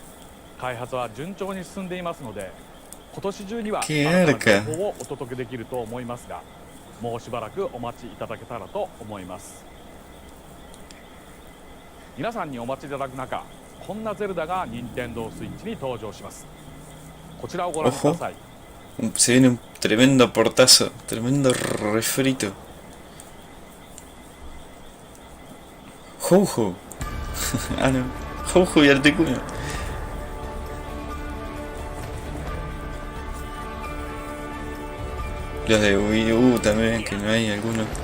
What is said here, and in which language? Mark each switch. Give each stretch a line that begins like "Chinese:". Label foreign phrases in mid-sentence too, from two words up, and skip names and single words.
Japanese: 開発は順調に進んでいますので、今年中には新たな情報をお届けできると思いますが、もうしばらくお待ちいただけたらと思います。皆さんにお待ちいただく中、こんなゼルダが任天堂スイッチに登場します。こちらをご覧ください。
Spanish: Se viene un tremendo portazo, tremendo refrito. Jojo. Ah, no. Jojo y Articuno. Los de Wii U también, que no hay alguno.